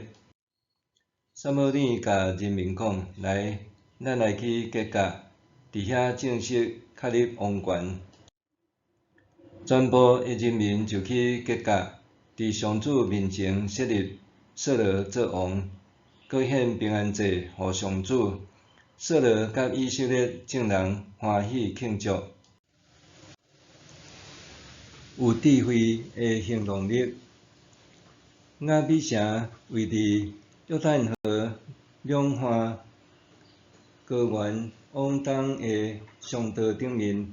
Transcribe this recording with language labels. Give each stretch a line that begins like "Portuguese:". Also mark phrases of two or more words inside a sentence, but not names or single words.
Min Nan Chinese: 撒母耳甲人民讲：来，咱来去吉甲，伫遐正式确立王权。全部的人民就去吉甲。伫上主面前设立扫罗做王，搁献平安祭互上主。扫罗甲以色列众人欢喜庆祝。有智慧的行动力。雅比城位伫约旦河两岸高原往东的上道顶面。